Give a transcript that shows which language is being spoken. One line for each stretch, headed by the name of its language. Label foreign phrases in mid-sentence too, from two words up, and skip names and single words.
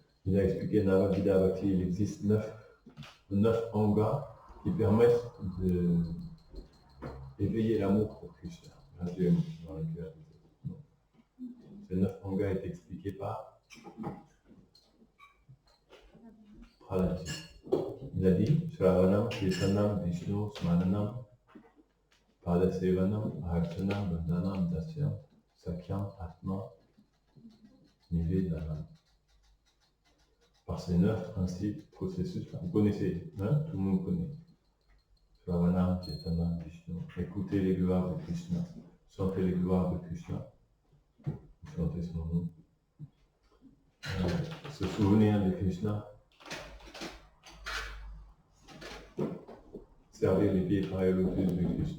French: il a expliqué Navadidavati, il existe 9 angas qui permettent d'éveiller l'amour pour Krishna, graduellement, dans le cœur. Ces 9 angas est expliqué par Praladji. Il a dit
Sanskrit: Shravanam, Kirtanam, Vishnu, Smananam, Padasevanam, Archanam, Bandhanam, Dasyam, Sakyam, Atma, Nivedanam.
French: Par ces 9 principes, processus, vous connaissez, hein? Tout le monde connaît.
Sanskrit: Shravanam, Kirtanam, Vishnu.
French: Écoutez les gloires de Krishna, chantez les gloires de Krishna, chantez son nom. Se souvenir de Krishna, servir les pieds par le lotus de Krishna.